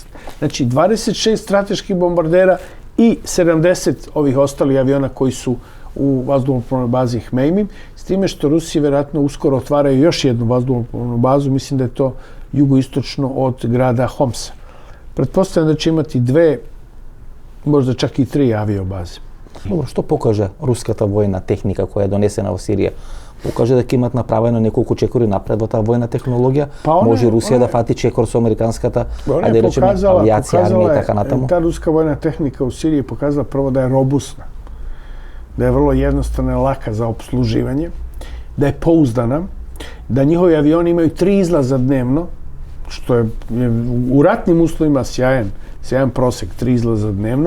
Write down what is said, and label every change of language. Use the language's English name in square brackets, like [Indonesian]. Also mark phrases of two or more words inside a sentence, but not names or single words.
[Serbian] Znači 26 strateških bombardera i 70 ovih ostalih aviona koji su u vazduhoplovnoj bazi Hmeimim, s time što Rusi vjerojatno uskoro otvaraju još jednu vazduhoplovnu bazu, mislim da je to jugoistočno od grada Homsa. Pretpostavljam da će imati 2, možda čak i 3 aviobaze. [Macedonian] Dobro, što pokaže руската војна техника која е донесена во Сирија? Покаже дека имат направено неколку чекори напред во таа војна технологија. Може Русија да фати чекор со американската, ајде да речеме, авиација, армија и така натаму. [Serbian] Ta ruska vojna tehnika u Siriji pokazala prvo da je robustna, da je vrlo jednostavna i laka za opsluživanje, da je pouzdana, da njihovi avioni imaju 3 izlaza dnevno, što je u ratnim uslovima sjajan prosek, 3 izlaza dnevno.